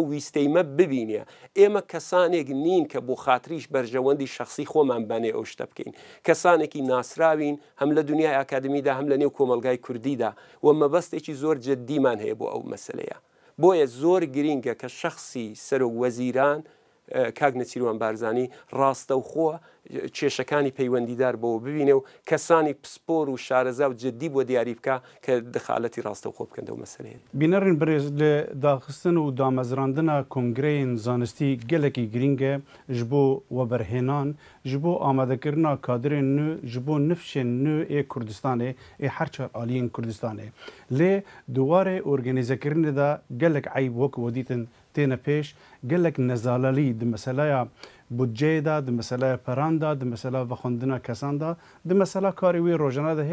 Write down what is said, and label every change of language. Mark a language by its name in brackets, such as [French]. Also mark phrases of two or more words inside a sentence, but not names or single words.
[Central Kurdish] ویستەیمە ببینێ ئێمە کەسانێک نین کە بۆ خاتریش بەرژەوەندی شخصی خۆمان بانێ ئەو شتە بکەین کەسانێکی ناسراوین هەم لە دنیای ئاکادمیدا هەم لە نێو کۆمەلگای کوردیدا و مەبەستێکی زۆر جددیمان هەیە بۆ ئەو مەسلەیە بۆیە زۆر گرینگە کە شخصی سەرۆک وەزیران کاک نەچیروان بارزانانی ڕاستە و خۆ کێشەکانی پەیوەندیدار بەوە ببینێ و کەسانی پسپۆر و شارەزا و جددی بۆ دیاری بکە کە دخالەتی ڕاستە و خۆ بکەندەوە مەسلەیە بینەڕین بەڕێز لە داخستن و دامەزراندنە کۆنگرەیەن زانستی [Kurdish] gelekî giring e ji bo weberhênan ji bo amadekirina kadrên nû ji bo nifşên nû ê Kurdistanê ê herçar aliyên Kurdistanê lê duwarê organîzekirinê de gelek eyb wek wedîtin têne pêş gelek nezalalî di meselaya budceyê da di meselaya peran da di mesela vexwendina kesan da di mesela karê wê rojana de